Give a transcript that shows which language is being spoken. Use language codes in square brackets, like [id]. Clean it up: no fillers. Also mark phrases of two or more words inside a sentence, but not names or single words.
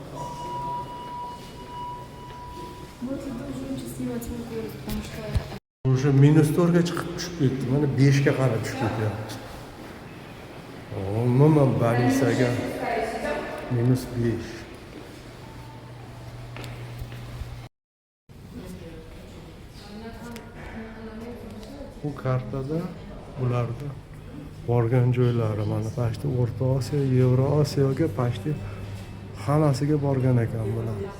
[ru] Вот я должен сейчас снимать мой город, потому что... [uz] o'sha -4 ga chiqib tushib ketdi. Mana 5 ga qarab tushib ketyapti. Umuman balisaga -5. Bu kartada bularda borgan joylari mana pashti O'rta Osiyo, Yevro Osiyoga pashti hammasiga borgan ekan bular.